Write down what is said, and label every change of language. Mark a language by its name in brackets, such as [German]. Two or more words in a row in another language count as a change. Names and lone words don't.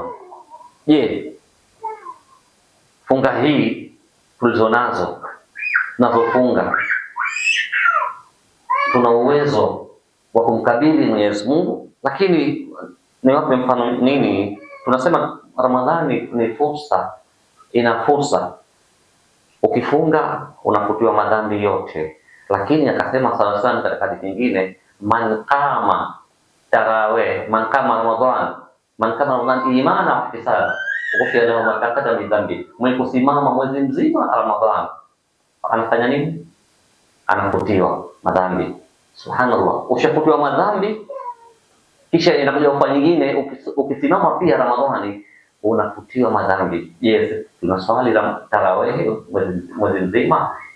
[Swahili] Je, funga hii tulizonazo tunazofunga, tuna uwezo wa kumkabili Mwenyezi Mungu? Lakini Niwape mfano nini? Tunasema Ramadhani ni fursa, ina fursa. Ukifunga unafutiwa madhambi yote, lakini akasema sawa sana katika hadithi nyingine, [Arabic] من قام تراويح من قام رمضان إيمانا واحتسابا غفر له ما تقدم من ذنبي. [Swahili] Mwenye kusimama mwezi mzima Ramadhan anafanya nini? Anafutiwa madhambi. Subhanallah, ushafutiwa madhambi, kisha inakuja kwa nyingine, ukisimama pia Ramadhani unafutiwa madhambi. Yes, tunaswali tarawih mwezi mzima.